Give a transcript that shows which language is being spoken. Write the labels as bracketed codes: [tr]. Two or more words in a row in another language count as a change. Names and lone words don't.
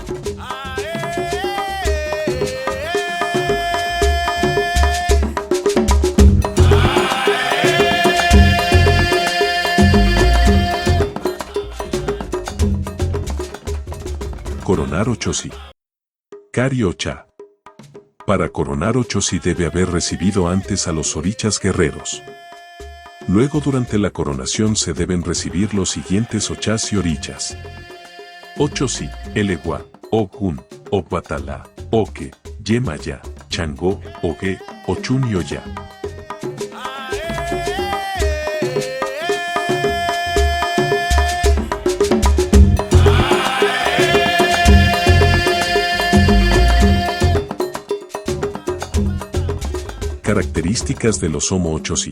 [es] Coronar Ochocí. Cari Ochá. Para coronar Ochocí debe haber recibido antes a los orichas guerreros. Luego durante la coronación se deben recibir los siguientes ochás y orichas. Ochocí, Elegua, Ogún, Oguatalá, Oque, Yemaya, Changó, Ogue, Ochún y Oya. Características de los Omo Ochocí.